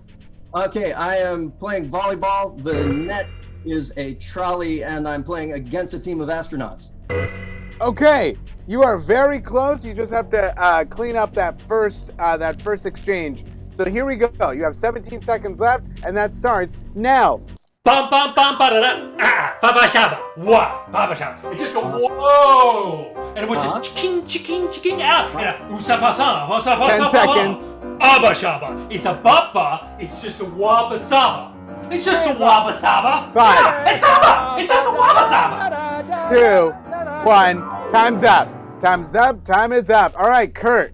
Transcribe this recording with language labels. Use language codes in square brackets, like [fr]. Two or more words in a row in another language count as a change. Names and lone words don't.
[en] Okay, I am playing volleyball. The net is a trolley, and I'm playing against a team of astronauts. Okay, you are very close. You just have to clean up that first exchange. So here we go. You have 17 seconds left, and that starts now. Bum bum bum ba da da. Baba shaba. Wah. Baba shaba. It just go whoa. And it was a chicken out. And a usapasa. 10 seconds. Abba shaba. It's a baba. It's just a wabba saba. It's just a wabba saba. 5. Yeah, it's saba. It's just a wabba saba. 2, 1. Time's up. Time's up. Time is up. All right, Kurt.